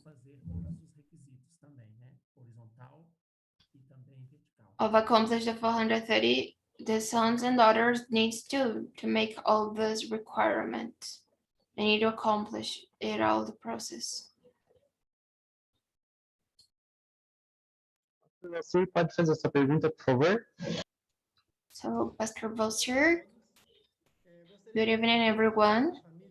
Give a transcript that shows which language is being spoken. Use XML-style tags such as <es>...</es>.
<pt>fazer todos os requisitos também, né? Horizontal e também vertical.</pt> <en>of accomplish the 430, the sons and daughters needs to make all these requirements. They need to accomplish it all the process.</en> <pt>Você pode fazer essa pergunta, por favor?</pt> <en>So Pastor Volser, good evening, everyone.</en>